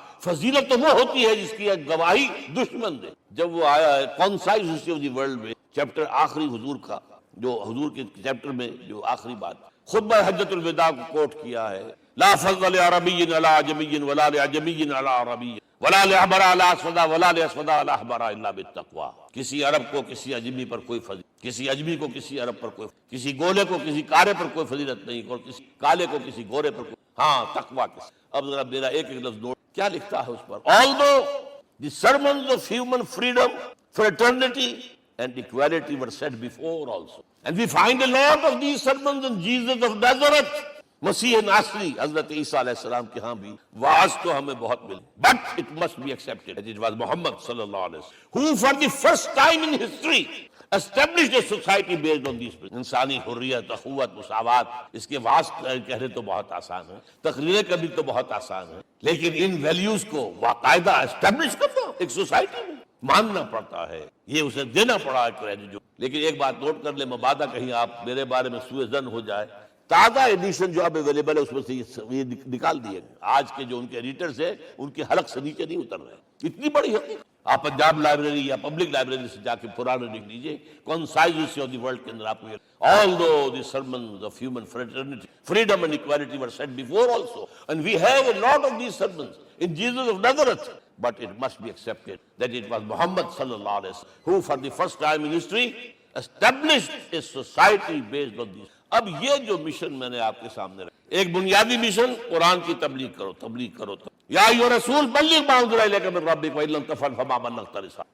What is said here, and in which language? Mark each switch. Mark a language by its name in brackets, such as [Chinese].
[Urdu] فضیلت تو وہ ہوتی ہے جس کی ایک گواہی دشمن دے. جب وہ آیا ہے concise history of the world میں چیپٹر آخری حضور کا، جو حضور کے چیپٹر میں جو آخری بات خطبہ حجۃ الوداع کو کوٹ کیا ہے، [Arabic] لا فضل لعربی علی عجمی ولا لعجمی علی عربی ولا لأحمر علی اسود ولا لأسود علی احمر الا بالتقوی. [Urdu] کسی عرب کو کسی اجمی پر کوئی فضیلت، کسی اجمی کو کسی عرب پر کوئی، کسی گولے کو کسی کالے پر کوئی فضیلت نہیں، اور کسی کالے کو کسی گورے پر کوئی، ہاں تقوی کے. اب ذرا میرا ایک ایک لفظ نوٹ کیا لکھتا ہے اس پر. [English] Although the sermons of human freedom, fraternity and equality were said before also, and we find a lot of these sermons in Jesus of Nazareth, [Urdu] مسیح ناصری حضرت عیسیٰ علیہ السلام کے ہاں بھی واعظ تو ہمیں بہت ملے. [English] But it must be accepted that it was Muhammad sallallahu alaihi wasallam who for the first time in history established a society based on these principles. [Urdu] انسانی حریت، اخوت، مساوات، اس کے واعظ کہنے تو بہت آسان ہے، تقریریں کرنی تو بہت آسان ہے، لیکن ان ویلیوز کو باقاعدہ اسٹیبلش کرنا ایک سوسائٹی میں ماننا پڑتا ہے، یہ اسے دینا پڑا ہے کریڈٹ. جو لیکن ایک بات نوٹ کر لیں، مبادہ کہیں آپ میرے بارے میں سوء ظن ہو جائے، تازہ ایڈیشن جو اب اویلیبل ہے اس میں سے یہ نکال دیے گئے. آج کے جو ان کے ایڈیٹرز ہیں ان کے حلق سے نیچے نہیں اتر رہے. اتنی بڑی حقیقت آپ پنجاب لائبریری یا پبلک لائبریری سے جا کے پرانے لکھ لیجیے، concise history of the world کے اندر آپ کو [English] although the sermons of human fraternity, freedom and equality were said before also, and we have a lot of these sermons in Jesus of Nazareth, but it must be accepted that it was Muhammad sallallahu alaihi wasallam who for the first time in history established a society based on these. [Urdu] اب یہ جو mission میں نے آپ کے سامنے رکھا، ایک بنیادی مشن قرآن کی تبلیغ کرو. [Arabic] یا ایھا رسول بلغ ما انزل الیک من ربک وان لم تفعل فما بلغت رسالتہ.